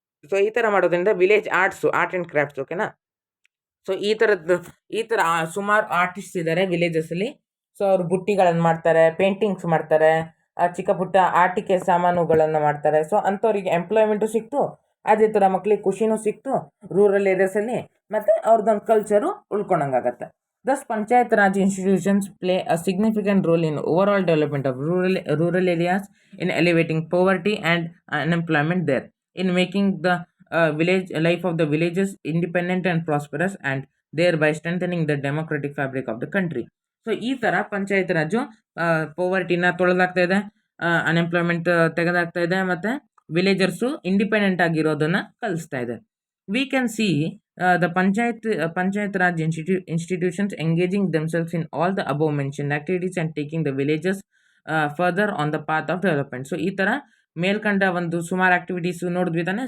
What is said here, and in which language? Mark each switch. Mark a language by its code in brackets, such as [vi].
[kn] So ಈ ಥರ ಮಾಡೋದ್ರಿಂದ ವಿಲೇಜ್ ಆರ್ಟ್ಸ್ ಆ್ಯಂಡ್ ಕ್ರಾಫ್ಟ್ಸ್, ಓಕೆನಾ. ಸೊ ಈ ಥರ ಸುಮಾರು ಆರ್ಟಿಸ್ಟ್ ಇದ್ದಾರೆ ವಿಲೇಜಸಲ್ಲಿ. ಸೊ ಅವರು ಬುಟ್ಟಿಗಳನ್ನು ಮಾಡ್ತಾರೆ, ಪೇಂಟಿಂಗ್ಸ್ ಮಾಡ್ತಾರೆ, ಚಿಕ್ಕ ಪುಟ್ಟ ಆಟಿಕೆ ಸಾಮಾನುಗಳನ್ನು ಮಾಡ್ತಾರೆ. ಸೊ ಅಂಥವ್ರಿಗೆ ಎಂಪ್ಲಾಯ್ಮೆಂಟು ಸಿಕ್ತು, ಅದೇ ಥರ ಮಕ್ಳಿಗೆ ಖುಷಿನೂ ಸಿಕ್ತು ರೂರಲ್ ಏರಿಯಾಸಲ್ಲಿ, ಮತ್ತು ಅವ್ರದ್ದೊಂದು culture ಉಳ್ಕೊಂಡಂಗಾಗತ್ತೆ. [en] Thus, Panchayat Raj institutions play a significant role in overall development of rural areas, in elevating poverty and unemployment there, in making the village life of the villages independent and prosperous, and thereby strengthening the democratic fabric of the country. [kn] So ಈ ಥರ ಪಂಚಾಯತ್ ರಾಜು ಪೋವರ್ಟಿನ ತೊಳೆದಾಗ್ತಾ ಇದೆ, unemployment ತೆಗೆದಾಗ್ತಾ ಇದೆ, ಮತ್ತು ವಿಲೇಜರ್ಸು independent ಆಗಿರೋದನ್ನು ಕಲಿಸ್ತಾ ಇದೆ. [en] We can see the Panchayat Raj institutions engaging themselves in all the above mentioned activities and taking the villages further on the path of development. [kn] So ಈ ಥರ ಮೇಲ್ಕಂಡ ಒಂದು ಸುಮಾರು ಆಕ್ಟಿವಿಟೀಸ್ ನೋಡಿದ್ವಿ ತಾನೆ.